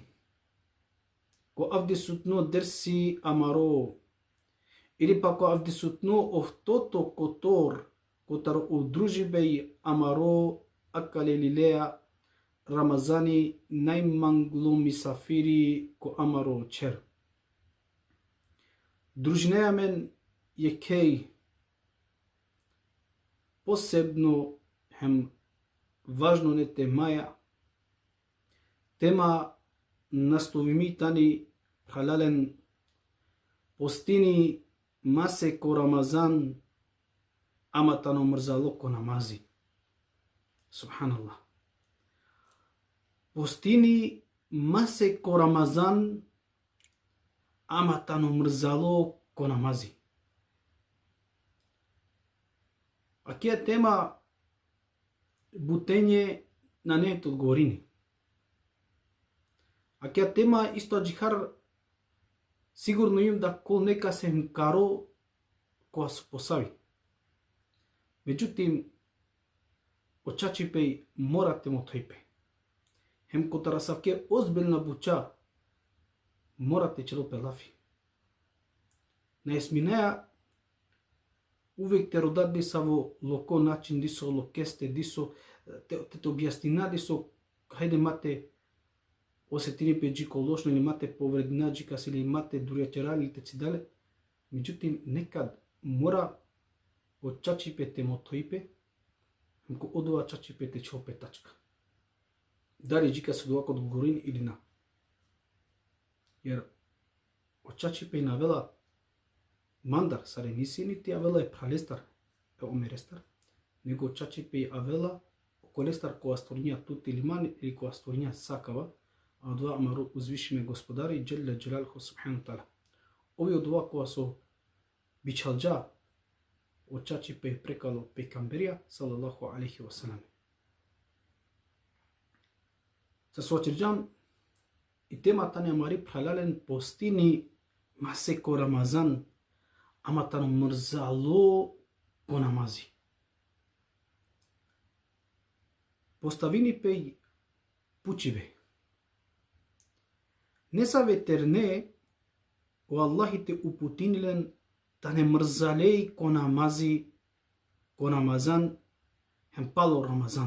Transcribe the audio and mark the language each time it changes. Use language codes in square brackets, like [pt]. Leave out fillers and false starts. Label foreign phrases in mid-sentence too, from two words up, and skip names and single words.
[rom] Ко авди сутно дерси амаро, или па ко авди сутно офтото котор, котар удружибеј амаро акале лилеа Рамазани најманглу мисафири ко амаро чер. Дружинеја мен е кеј посебно хем важно не темаја, тема насловимитани халален постини масе ко Рамазан аматано мрзало ко намази. [ar] سبحان الله. [rom] Постини масе ко Рамазан аматано мрзало ко намази. Акија тема бутење на неето одговорини. А кја тема исто джихар сигурно им да кол нека се мкаро која се посави. Меđутим, очачипеј морате му тојпе. Хем котарасавке озбилна буча морате челопе лафи. На есминеја увек те родат са во локо начин дисо локесте дисо те објастина дисо хајде мате осетини педжико лошно или имате повредна джикас или имате дуријачерали или тецидале. Меđутим, некад мора од чачипете мо тојпе, мко одова чачипете чопе тачка. Дали джика се довако од горин или на. Јер од чачипе навела мандар саре ниси нити авела е пралестар е омерестар, него од чачипе авела околестар која створња тути лиман или која створња сакава, а од ова амаро узвишиме господари [ar] جل جلاله سبحانه وتعالى. [rom] Ови од ова која со бичалџа од чачипе прекало пекамберија [ar] صلى الله عليه وسلم. [rom] Се соочирџам и темата не амари халален постини масе ко Рамазан аматано мрзало ко намази. Поставини пеј пучиве. Не са ветерне, о Аллахите упутинилен да не мрзалеј ко намази, ко Рамазан, хем пало Рамазан.